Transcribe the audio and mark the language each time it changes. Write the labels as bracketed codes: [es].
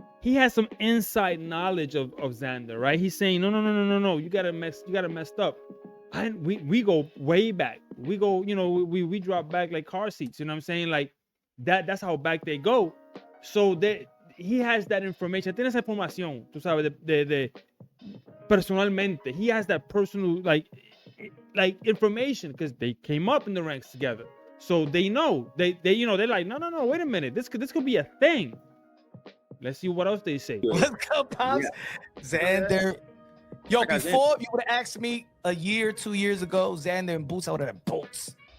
[en] He has some inside knowledge of Xander, right? He's saying, no. You got messed up. We go way back. We go, we drop back like car seats. You know what I'm saying? Like that's how back they go. So he has that information. [es] Tiene esa información, tú sabes, de personalmente. [en] He has that personal, like information because they came up in the ranks together, so they know they're like no, wait a minute, this could be a thing. Let's see what else they say. Let's go, Pops. Yeah. Xander. Yo, before you would have asked me a year, 2 years ago, Xander and Boots, I would have had Boots.